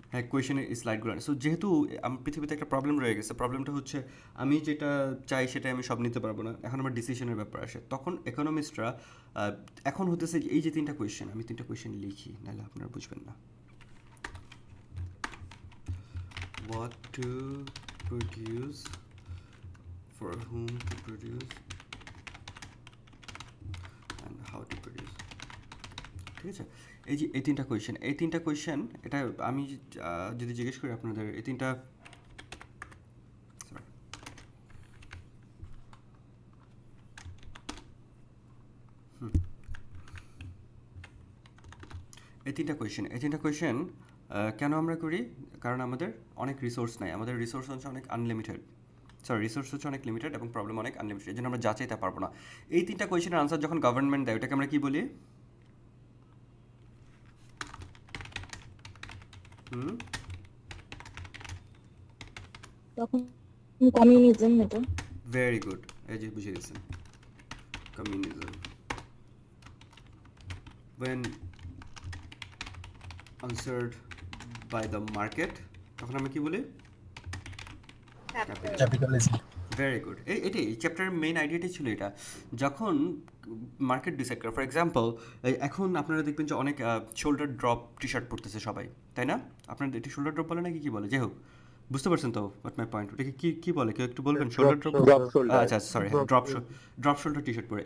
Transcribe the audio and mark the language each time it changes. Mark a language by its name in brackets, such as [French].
[Bangla] হ্যাঁ, কোয়েশনের স্লাইডগুলো। সো যেহেতু পৃথিবীতে একটা প্রবলেম রয়ে গেছে, প্রবলেমটা হচ্ছে আমি যেটা চাই সেটা আমি সব নিতে পারবো না, এখন আমার ডিসিশনের ব্যাপার আসে। তখন ইকোনমিস্টরা এখন হতেছে যে এই যে তিনটা কোয়েশ্চেন, আমি তিনটা কোয়েশ্চেন লিখি, নাহলে আপনারা বুঝবেন না। [English] What to produce, for whom to produce, and how to produce. [Bangla] ঠিক আছে, এই যে এই তিনটা কোয়েশ্চেন এটা আমি যদি জিজ্ঞেস করি আপনাদের এই তিনটা, sorry, এই তিনটা কোয়েশ্চেন কেন আমরা করি? কারণ আমাদের অনেক রিসোর্স নাই, আমাদের রিসোর্স হচ্ছে অনেক আনলিমিটেড, রিসোর্স হচ্ছে অনেক লিমিটেড এবং প্রবলেম অনেক আনলিমিটেড, এই জন্য আমরা যা চাইতে পারবো না। এই তিনটা কোয়েশ্চেনের আনসার যখন গভর্নমেন্ট দেয় ওটাকে আমরা কি বলি? তখন কমিউনিজম এটা। ভেরি গুড, এই যে বুঝিয়ে দিয়েছেন, communism. [English] when answered by the market, তখন আমরা কি বলি? [Bangla] ক্যাপিটালিজম। ভেরি গুড, এটাই চ্যাপ্টারের মেইন আইডিয়াটাই ছিল এটা। যখন মার্কেট ডিসাইড করে, ফর এক্সাম্পল এখন আপনারা দেখবেন যে অনেক শোল্ডার ড্রপ টি শার্ট পরতেছে সবাই, তাই না? আপনার এটি শোল্ডার ড্রপ বলে নাকি কি বলে, যাই হোক বুঝতে পারছেন তো হোয়াট মাই পয়েন্ট। ওটাকে কি বলে কেউ একটু বলবেন? শোল্ডার ড্রপ, আচ্ছা sorry, drop shoulder T shirt পরে।